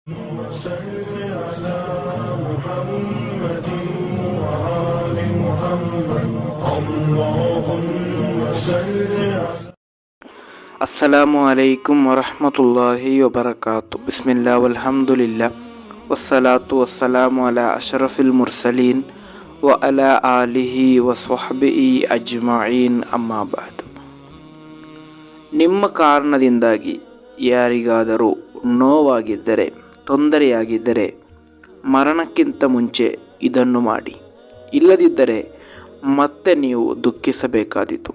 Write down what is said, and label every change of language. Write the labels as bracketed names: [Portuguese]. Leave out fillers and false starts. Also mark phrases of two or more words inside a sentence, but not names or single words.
[Arabic] وصل على محمد وآل محمد اللهم صل على السلام عليكم ورحمة الله وبركاته. بسم الله والحمد لله والصلاة والسلام على أشرف المرسلين وعلى آله وصحبه أجمعين. أما بعد. [Kannada] ನಿಮ್ಮ ಕಾರಣದಿಂದಾಗಿ ಯಾರಿಗಾದರೂ ನೋವಾಗಿದ್ದರೆ, ತೊಂದರೆಯಾಗಿದ್ದರೆ ಮರಣಕ್ಕಿಂತ ಮುಂಚೆ ಇದನ್ನು ಮಾಡಿ, ಇಲ್ಲದಿದ್ದರೆ ಮತ್ತೆ ನೀವು ದುಃಖಿಸಬೇಕಾದೀತು.